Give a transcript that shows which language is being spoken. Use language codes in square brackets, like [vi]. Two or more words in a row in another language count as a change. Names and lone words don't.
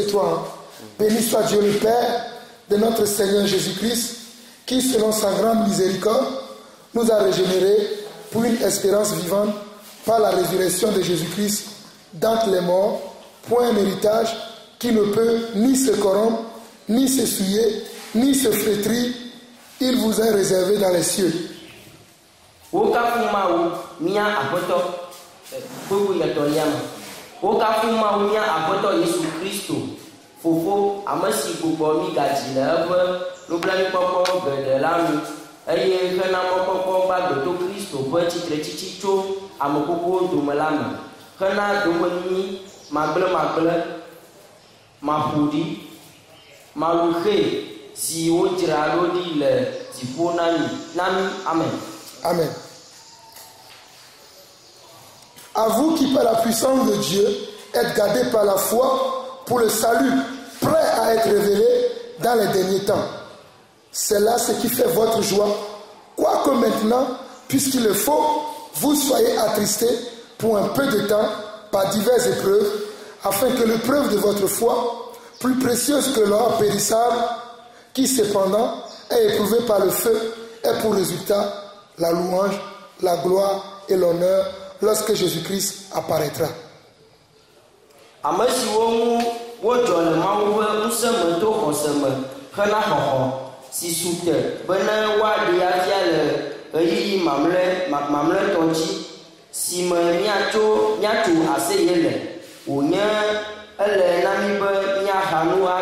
[fr] Béni soit Dieu le Père de notre Seigneur Jésus-Christ, qui, selon sa grande miséricorde, nous a régénérés pour une espérance vivante par la résurrection de Jésus-Christ d'entre les morts, pour un héritage qui ne peut ni se corrompre, ni se souiller, ni se flétrir. Il vous est réservé dans les cieux. [ee] Fofo amesi gbogbo mi gaji le ebe nublanikpɔkpɔ geɖe la nu eye hena mɔkpɔkpɔ gbagbe to Kristo ƒe tsitretsitsi tso ame kukuwo dome la me hena domenyui magble maƒoɖi maluxe si wodzra ɖo ɖi le dziƒo na mi. Amen. Amen. [fr] À vous qui par la puissance de Dieu êtes gardés par la foi pour le salut, prêt à être révélé dans les derniers temps. C'est là ce qui fait votre joie. Quoique maintenant, puisqu'il le faut, vous soyez attristés pour un peu de temps par diverses épreuves, afin que l'épreuve de votre foi, plus précieuse que l'or périssable, qui cependant est éprouvé par le feu, ait pour résultat la louange, la gloire et l'honneur lorsque Jésus-Christ apparaîtra. [ee] Ame siwo ŋu wodzɔ le Mawu ƒe ŋusẽ me to xɔse me hena xɔxɔ si su te be ne woaɖe afia le ɣeyiɣi mamlɛtɔ dzi si me míatso aseye le wònye ele na mí be míaha nu